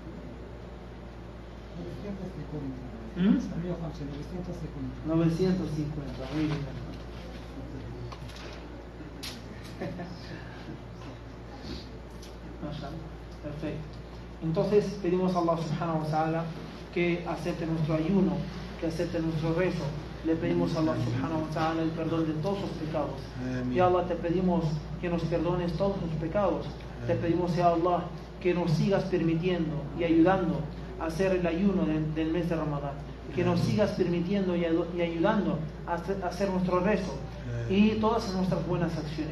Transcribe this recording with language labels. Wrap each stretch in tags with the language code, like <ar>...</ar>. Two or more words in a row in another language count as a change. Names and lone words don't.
<es>950, muy bien. Perfecto. Entonces pedimos a Allah</es> <ar>سبحانه وتعالى</ar> <es>que acepte nuestro ayuno, que acepte nuestro rezo. Le pedimos a Allah</es> <ar>سبحانه وتعالى</ar> <es>el perdón de todos los pecados. Y Allah, te pedimos que nos perdones todos los pecados. Te pedimos,</es> <ar>يا الله,</ar> <es>que nos sigas permitiendo y ayudando a hacer el ayuno del mes de Ramadán. Que nos sigas permitiendo y ayudando a hacer nuestro rezo y todas nuestras buenas acciones.</es>